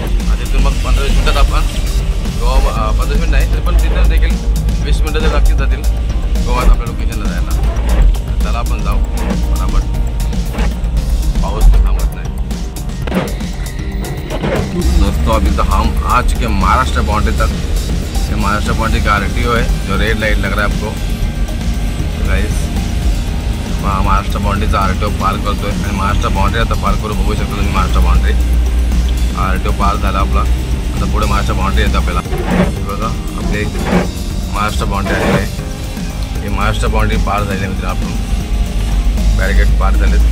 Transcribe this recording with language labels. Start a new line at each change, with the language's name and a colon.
Marathi: आणि तिथून मग 15-20 मिनिटात आपण गोवा, 15 मिनिट नाही तरी पण तिथं देखील 20 मिनिटं जर नक्कीच जातील गोवात आपल्या लोकेशनला जायला. चला आपण जाऊ फटाफट. पाऊस पण थांबत नाही दोस्तों.
Hindi: अभी तो हम आ चुके हैं महाराष्ट्र बाउंड्री तक. ये महाराष्ट्र बाउंड्री का RTO है, जो रेड लाइट लग रहा है आपको गाइस.
Marathi: महाराष्ट्र बाउंड्रीचा RTO पार करतोय आणि महाराष्ट्र बाउंड्री आता पार करू. बघू शकता तुम्ही महाराष्ट्र बाउंड्री. RTO पार झाला आपला. आता पुढे महाराष्ट्र बाउंड्री येतं आपल्याला. बघा आपले महाराष्ट्र बाउंड्री आलेली आहे. हे महाराष्ट्र बाउंड्री पार झाली आहे मित्रांनो. आपण बॅरिकेड पार झालेत.